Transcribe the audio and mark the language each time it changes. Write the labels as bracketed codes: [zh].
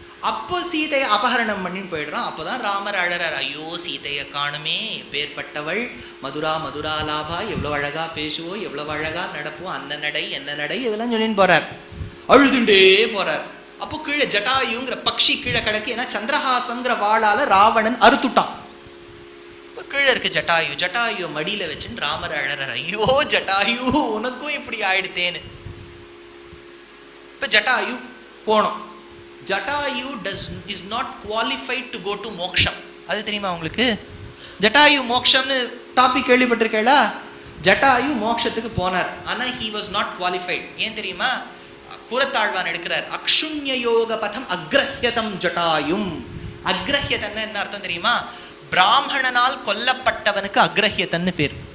[ta] அப்போ சீதையை அபகரணம் பண்ணின்னு போயிடுறான். அப்போதான் ராமர் அழறார், ஐயோ சீதையை காணுமே, பேர்பட்டவள், மதுரா மதுரா லாபா, எவ்வளோ அழகா பேசுவோம், எவ்வளோ அழகா நடப்போம், அந்த நடை என்ன நடை, இதெல்லாம் சொல்லின்னு போறார், அழுதுண்டே போறார். அப்போ கீழே ஜட்டாயுங்கிற பக்ஷி கீழே கிடக்கு. ஏன்னா சந்திரஹாசங்கிற வாளால ராவணன் அறுத்துட்டான். இப்போ கீழே இருக்கு ஜட்டாயு. ஜட்டாயு மடியில வச்சுன்னு ராமர் அழறார், ஐயோ ஜட்டாயு உனக்கும் இப்படி ஆயிடுத்தேன்னு. இப்போ ஜட்டாயு போனோம். [en] Jatayu is not qualified to go to [ta] மோக்ஷம். அது தெரியுமா உங்களுக்கு? ஜட்டாயு மோக்ஷம்னு டாபிக் கேள்விப்பட்டிருக்கீங்களா? ஜட்டாயு மோக்ஷத்துக்கு போனார், ஆனால் [en] he was not qualified. [ta] ஏன் தெரியுமா? கூரத்தாழ்வான் எடுக்கிறார், [sa] அக்ஷுண்ய யோக பதம் அக்ரஹ்யதம் ஜட்டாயும். [ta] அக்ரஹ்யதன்னு என்ன அர்த்தம் தெரியுமா? பிராமணனால் கொல்லப்பட்டவனுக்கு அக்ரஹ்யதன்னு பேர்.